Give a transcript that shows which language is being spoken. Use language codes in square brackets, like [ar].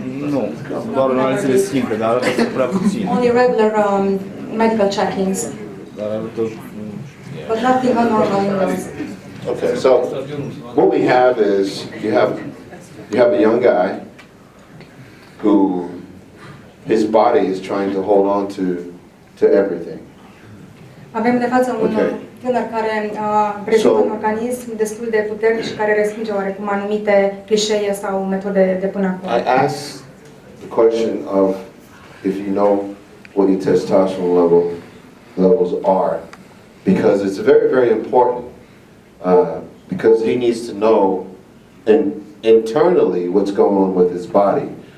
[ro] Nu, doar analizele simple, dar arată prea puțin. [en] Only regular medical check-ins, [ro] Dar arată... [en] but nothing abnormal in those. Okay, so what we have is you have a young guy who his body is trying to hold on to everything. [ro] Avem de față un [en] Okay. [ro] tânăr care prezintă un organism destul de puternic și care respinge oarecum anumite clișee sau metode de până acum. [en] I asked the question of if you know what your testosterone levels are, because it's very, very important. Because he needs to know internally what's going on with his body.